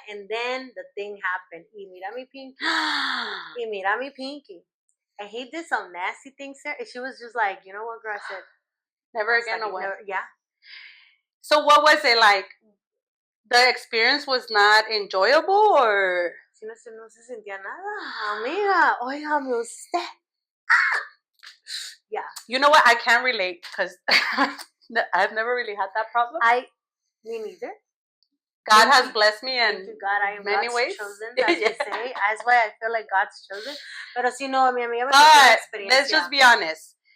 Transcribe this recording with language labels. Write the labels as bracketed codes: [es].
[en] And then the thing happened. [es] Y mira mi pinky. Y mira mi pinky. [en] And he did some nasty things there. And she was just like, you know what, girl? I said, never again, like, away. Yeah. So what was it like? The experience was not enjoyable, or? [es] Si no se sentía nada, amiga. Óigame usted. Yeah. [en] You know what? I can't relate because I've never really had that problem. Me neither. God has blessed me in God, I am many God's ways. chosen, as you say. That's why I feel like God's chosen. [es] Pero si no, mi amiga me [en] but let's just be honest.